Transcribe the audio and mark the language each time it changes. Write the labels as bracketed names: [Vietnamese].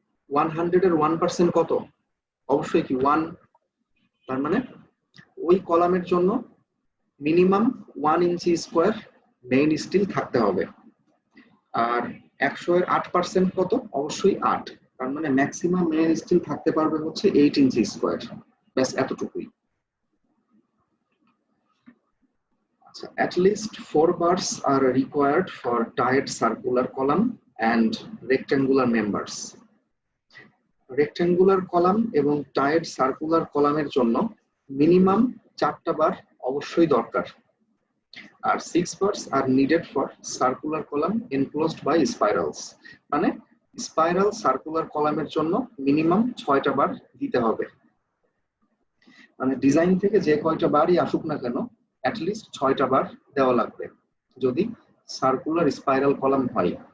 [Bangla] 100 এর 1% কত? অবশ্যই কি 1। তার মানে ওই কলামের জন্য মিনিমাম 1 ইঞ্চি স্কোয়ার মেইন স্টিল থাকতে হবে, আর 100 এর 8% কত? অবশ্যই 8। তার মানে ম্যাক্সিমাম মেইন স্টিল থাকতে পারবে হচ্ছে 8 ইঞ্চি স্কোয়ার, ব্যাস এতটুকুই। [English] আচ্ছা, at least 4 bars are required for tied circular column and rectangular members। [Bangla] Rectangular column এবং টাইড সার্কুলার কলামের জন্য মিনিমাম 4টা বার অবশ্যই দরকার, আর [English] 6 bars are needed for circular column enclosed by spirals। [Bangla] মানে স্পাইরাল সার্কুলার কলামের জন্য মিনিমাম 6টা বার দিতে হবে, মানে ডিজাইন থেকে যে কয়টা বারই আসুক না কেন অ্যাটলিস্ট 6টা বার দেওয়া লাগবে যদি সার্কুলার স্পাইরাল কলাম হয়।